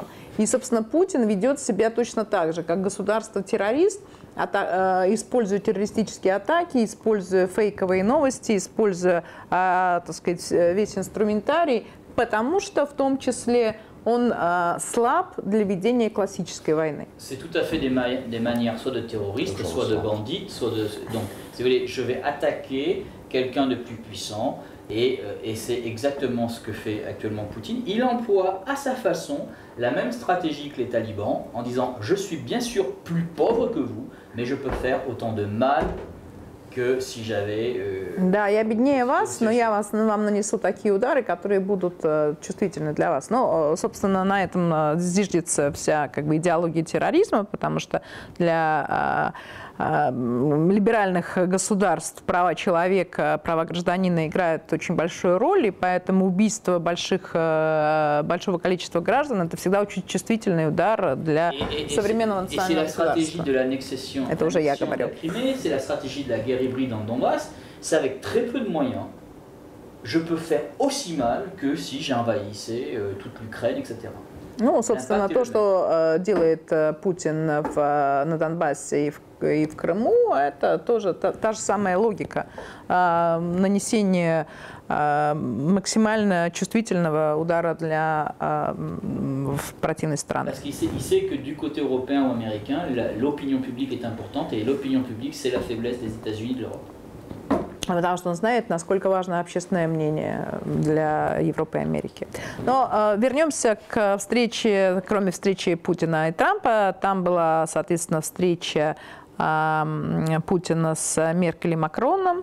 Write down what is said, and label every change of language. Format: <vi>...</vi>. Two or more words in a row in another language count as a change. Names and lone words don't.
<ru>И, собственно, Путин ведет себя точно так же, как государство-террорист, используя террористические атаки, используя фейковые новости, используя, так сказать, весь инструментарий, потому что в том числе он слаб для ведения классической войны.</ru> <fr>C'est tout à fait des manières soit de terroristes, soit de bandits, soit de... Donc, si vous voulez, je vais attaquer quelqu'un de plus puissant, et c'est exactement ce que fait actuellement Poutine. Il emploie à sa façon la même stratégie que les talibans, en disant « je suis bien sûr plus pauvre que vous, mais je peux faire autant de mal que si j'avais...</fr> <ru>Да, я беднее вас, но я вам нанесу такие удары, которые будут чувствительны для вас. Но, собственно, на этом зиждется вся как бы идеология терроризма, потому что для либеральных государств права человека, права гражданина играют очень большую роль, и поэтому убийство большого количества граждан – это всегда очень чувствительный удар для современного национального государства. Это уже я говорю.</ru> <fr>C'est la stratégie de la guerre hybride en Donbass, c'est avec très peu de moyens, je peux faire aussi mal que si j'envahissais toute l'Ukraine, etc.</fr> <ru>Ну, собственно, то, что делает Путин на Донбассе и в Крыму, это тоже та же самая логика нанесения максимально чувствительного удара для противной страны.</ru> <fr>Parce qu'il sait que du côté européen ou américain, l'opinion publique est importante, et l'opinion publique, c'est la faiblesse des États-Unis de l'Europe.</fr> <ru>Потому что он знает, насколько важно общественное мнение для Европы и Америки. Но вернемся к встрече, кроме встречи Путина и Трампа, там была, соответственно, встреча Путина с Меркель и Макроном.</ru>